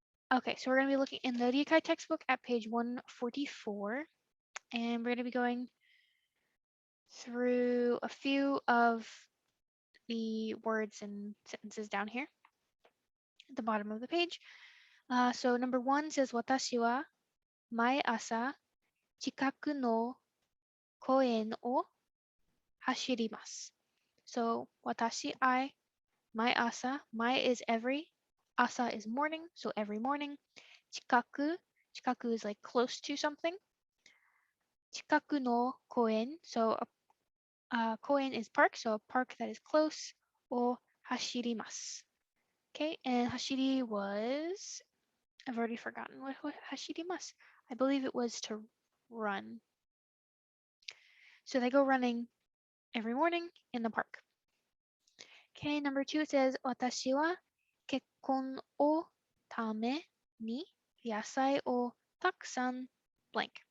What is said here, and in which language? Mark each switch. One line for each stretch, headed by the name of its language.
English: Okay, so we're going to be looking in the Rikai textbook at page 144, and we're going to be going through a few of the words and sentences down here at the bottom of the page. So number 1 says,
Japanese: 私は毎朝近くの公園を走ります.
English: So 私, I, 毎朝, my is every, asa is morning, so every morning. 近く is like close to something.
Japanese: 近くの公園,
English: so koen is park, so a park that is close, or hashirimasu. Okay, and hashiri was, I've already forgotten what hashirimasu. I believe it was to run. So they go running every morning in the park. Okay, number 2 says,
Japanese: 私は結婚をために野菜をたくさん
English: blank.